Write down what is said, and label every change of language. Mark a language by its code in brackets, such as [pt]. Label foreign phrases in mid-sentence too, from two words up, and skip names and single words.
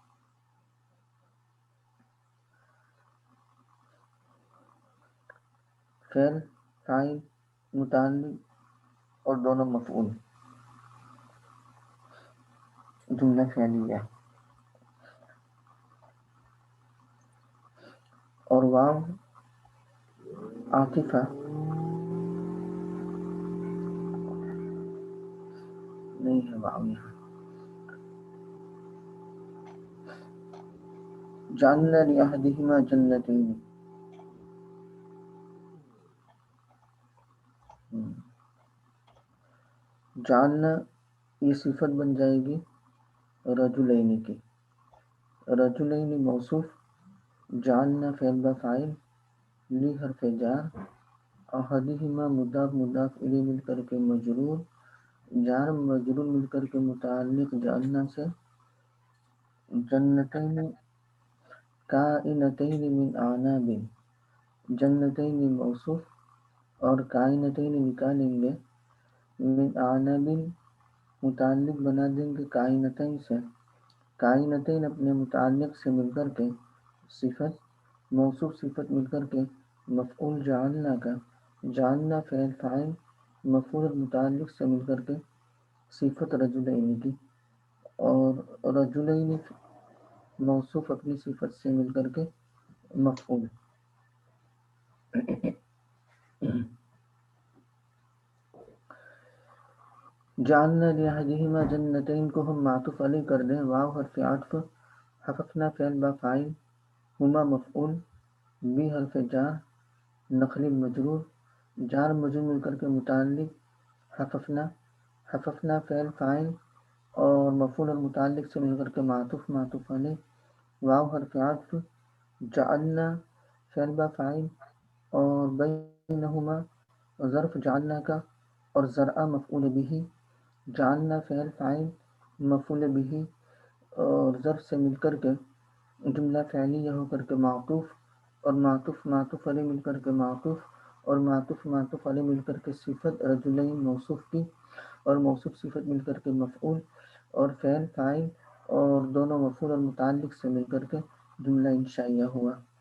[ur] فعل فاعل متعلق اور دونوں مفعول، جملہ فعلیہ. اور واو عاطفہ نہیں ہے، واو یہاں. [ar] جعلنا لأحدہما جنتین، [ur] جعلنا یہ صفت بن جائے گی رجلین کی، رجلین موصوف، جعلنا فعل با فاعل، لی حرف جار، احدہما مضاف مضاف الیہ مل کر کے مجرور، جار مجرور مل کر کے متعلق جعلنا سے، [ar] جنتین کائنتین من اعناب، [ur] جنتین موصوف، اور کائنتین نکالیں گے [ar] من اعناب [ur] متعلق بنا دیں گے کائنتین سے، کائنتین اپنے متعلق سے مل کر کے صفت، موصوف صفت مل کر کے مفعول جعلنا کا، جعلنا فعل فاعل مفعول متعلق سے مل کر کے صفت رجلین کی، اور رجلین موصوف اپنی صفت سے مل کر کے مفعول. [ar] جعلنا لأحدہما جنتین [ur] کو ہم معطوف علیہ کر دیں، واو حرف عطف، حففنا فعل با فاعل، ہما مفعول، بی حرف جار، نخل مجرور، جار مجرور مل کر کے متعلق حففنا، حففنا فعل فاعل اور مفعول اور متعلق سے مل کر کے معطوف معطوف علیہ، واو حرف عطف، جعلنا فعل با فاعل، اور بینہما ظرف جعلنا کا، اور زرع مفعول بھی، جعلنا فعل فاعل مفعول بھی اور ظرف سے مل کر کے جملہ فعلیہ ہو کر کے معطوف، اور معطوف معطوف علیہ مل کر کے معطوف، اور معطوف معطوف علیہ مل کر کے صفت رجلین موصوف کی، اور موصوف صفت مل کر کے مفعول، اور فعل فاعل اور دونوں مفعول اور متعلق سے مل کر کے جملہ انشائیہ ہوا.